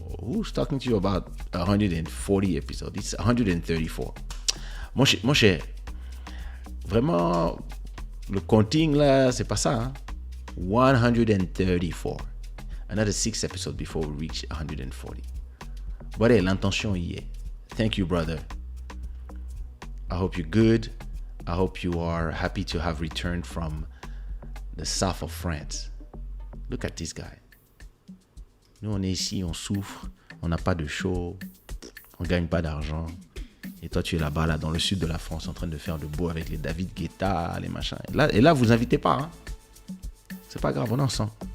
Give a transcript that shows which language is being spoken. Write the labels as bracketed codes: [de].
[en] Who's talking to you about 140 episodes? It's 134. [fr] Mon cher. Vraiment, le counting là, c'est pas ça. Hein? 134. [en] Another 6 episodes before we reach 140. But hey, [fr] l'intention y est. [en] Thank you, brother. I hope you're good. I hope you are happy to have returned from the south of France. Look at this guy. [fr] Nous, on est ici, on souffre. On n'a pas de show. On gagne pas d'argent. Et toi, tu es là-bas, là, dans le sud de la France, en train de faire le beau avec les David Guetta, les machins. Et là, vous invitez pas. Hein. C'est pas grave, on est ensemble.